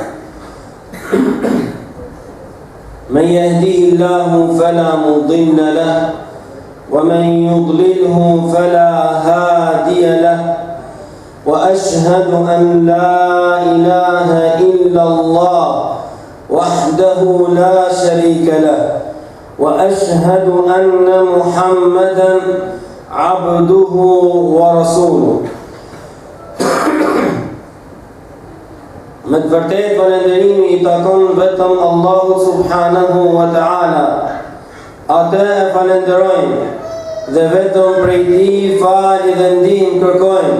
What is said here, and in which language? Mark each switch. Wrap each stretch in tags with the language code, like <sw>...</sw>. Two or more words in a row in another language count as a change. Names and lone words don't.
<ar>من يهديه الله فلا مضل له ومن يضلله فلا هادي له وأشهد أن لا إله إلا الله وحده لا شريك له وأشهد أن محمدا عبده ورسوله.</ar> <sq>Me të vërtetë falënderimi I takon vetëm Allahut</sq> <ar>سبحانه وتعالى.</ar> <sq>Atë e falenderojmë dhe vetëm prej Tij falje dhe ndihmë kërkojmë.</sq>